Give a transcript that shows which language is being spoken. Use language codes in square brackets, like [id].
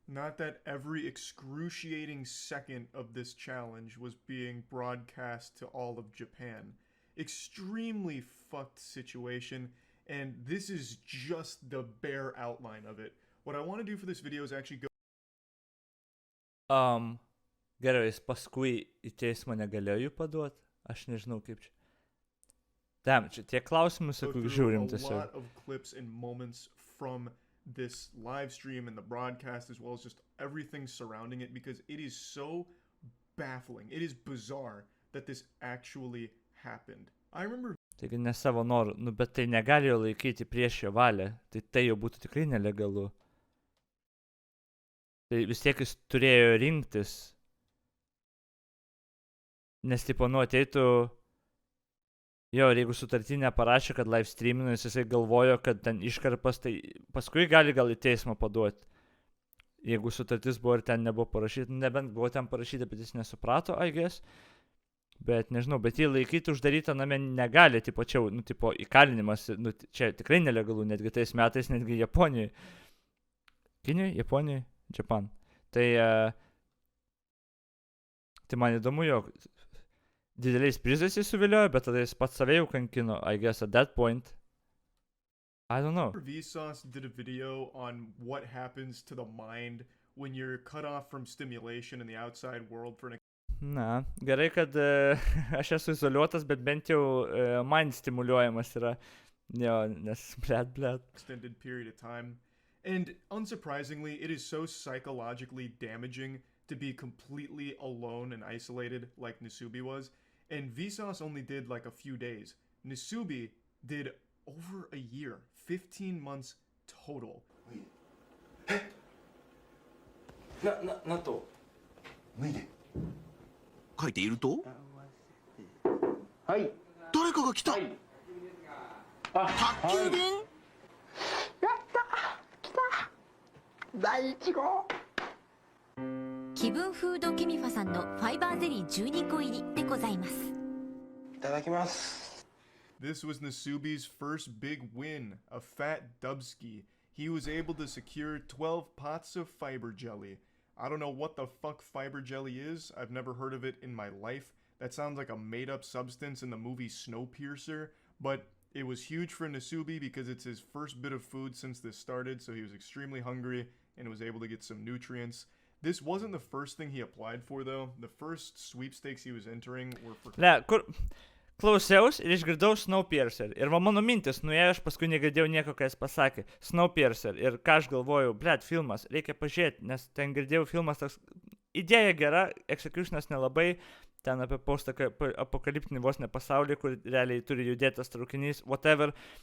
[en] Not that every excruciating second of this challenge was being broadcast to all of Japan. Extremely fucked situation, and this is just the bare outline of it. What I want to do for this video is actually go... [lt] Gerai, jis paskui į teismą negalėjo jų paduoti? Aš nežinau kaip čia. Damn, čia tie klausimai, sakau, žiūrim tiesiog. [en] A lot of clips and moments from this live stream and the broadcast, as well as just everything surrounding it, because it is so baffling. It is bizarre that this actually happened. I remember... [lt] Taigi ne savo norų, nu bet tai negali jo laikyti prieš jo valią, tai jau būtų tikrai nelegalu. Tai vis tiek jis turėjo rinktis, nes tipo, nu ateitų... Jo, ir jeigu sutartinė parašė, kad live streaminas, jisai galvojo, kad ten iškarpas, tai paskui gali gal į teismą paduoti. Jeigu sutartis buvo ir ten nebuvo parašyta, nebent buvo ten parašyta, bet jis nesuprato, [en] I guess. [lt] Bet nežinau, bet jį laikyti uždarytą name negali, tipo čia, nu, tipo įkalinimas, nu, čia tikrai nelegalu, netgi tais metais, netgi Japonijoje. Kinijoje, Japonijoje, Japan. Tai man įdomu, jog dideliais prizais jis suviliojo, bet tada jis pats save jau kankino, [en] I guess at that point. I don't know. Vsauce did a video on what happens to the mind when you're cut off from stimulation in the outside world for an [lt] Na, gerai, kad aš esu izoliuotas, bet bent jau mind stimuliuojamas yra. Jo, nes blet. [en] extended period of time. And unsurprisingly, it is so psychologically damaging to be completely alone and isolated like Nasubi was. And Vsauce only did like a few days. Nasubi did over a year, 15 months total. [ja] なんと脱いで書いているとはい誰かが来た、はい宅急便、第1号気分フードケミファさんのファイバーゼリー12個入りでございます。いただきます。 [en] This was Nasubi's first big win, a fat dubski. He was able to secure 12 pots of fiber jelly. I don't know what the fuck fiber jelly is. I've never heard of it in my life. That sounds like a made-up substance in the movie Snowpiercer, but it was huge for Nasubi because it's his first bit of food since this started, so he was extremely hungry and was able to get some nutrients. This wasn't the first thing he applied for, though. The first sweepstakes he was entering were for... [lt] Le, kur klausiaus ir išgirdau Snowpiercer. Ir va mano mintis nuėjo, aš paskui negirdėjau nieko, ką jis pasakė. Snowpiercer. Ir ką aš galvojau, filmas, reikia pažiūrėti, nes ten girdėjau filmas toks... Idėja gera, executionas nelabai, ten apie post-apokaliptinį vos ne pasaulį, kur realiai turi judėtas traukinys, whatever.